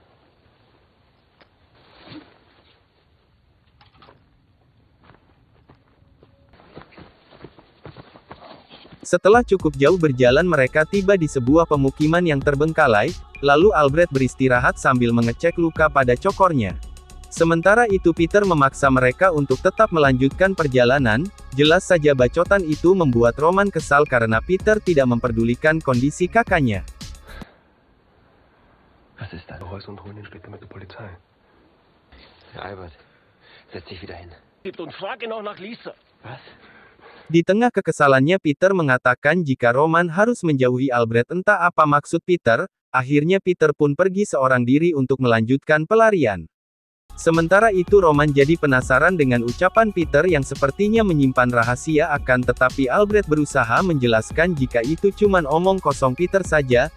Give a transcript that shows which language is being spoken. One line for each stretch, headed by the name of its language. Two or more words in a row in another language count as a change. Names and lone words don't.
Indonesian: Setelah cukup jauh berjalan, mereka tiba di sebuah pemukiman yang terbengkalai, lalu Albert beristirahat sambil mengecek luka pada cokornya. Sementara itu Peter memaksa mereka untuk tetap melanjutkan perjalanan. Jelas saja bacotan itu membuat Roman kesal karena Peter tidak memperdulikan kondisi kakaknya.
German: Was ist da? Reus und holen ihn später mit der Polizei. Albert, setz dich wieder hin. Und frag ihn auch nach Lisa. Was?
Indonesian: Di tengah kekesalannya, Peter mengatakan jika Roman harus menjauhi Albert. Entah apa maksud Peter, akhirnya Peter pun pergi seorang diri untuk melanjutkan pelarian. Sementara itu Roman jadi penasaran dengan ucapan Peter yang sepertinya menyimpan rahasia, akan tetapi Albert berusaha menjelaskan jika itu cuman omong kosong Peter saja.